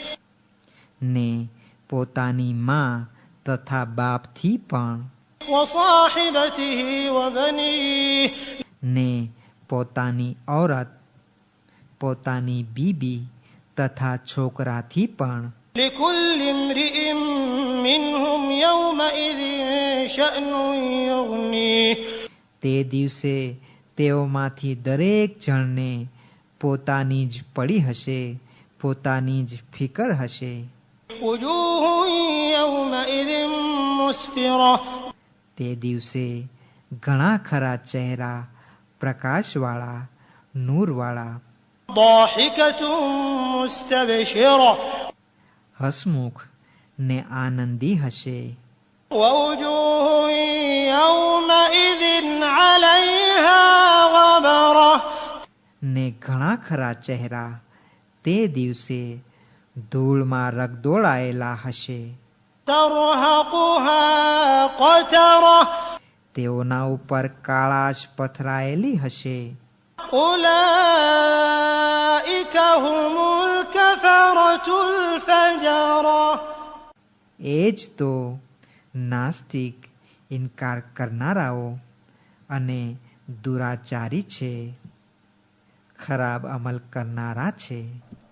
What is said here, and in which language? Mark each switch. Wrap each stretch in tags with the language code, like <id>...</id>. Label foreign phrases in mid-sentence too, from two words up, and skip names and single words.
<gu>ને પોતાની માં તથા બાપથી પણ,</gu> <ar>وصاحبته وبنيه</ar> <gu>ને પોતાની ઔરત, પોતાની બીબી તથા છોકરાથી પણ.</gu> <ar>لكل امرئ منهم يومئذ شأن يغنيه</ar> <gu>તે દિવસે તેઓમાંથી દરેક જણને પોતાની જ પડી હશે, પોતાની જ ફિકર હશે.</gu> <ar>وجوه يومئذ مسفرة</ar> <gu>તે દિવસે ઘણા ખરા ચહેરા પ્રકાશવાળા, નૂરવાળા,</gu> <ar>ضاحكة مستبشرة</ar> <gu>હસમુખ ને આનંદી હશે.</gu> <ar>ووجوه يومئذ عليها غبرة</ar> <gu>ને ઘણા ખરા ચહેરા તે દિવસે ધૂળમાં રગદોળાયેલા હશે.</gu> <ar>ترهقها قترة</ar> <gu>તેઓના ઉપર કાળાશ પથરાયેલી હશે.</gu> <ar>أولئك هم الكفرة الفجرة</ar> <gu>એ જ તો નાસ્તિક, ઇનકાર કરનારાઓ અને દુરાચારી છે, ખરાબ અમલ કરનારા છે.</gu>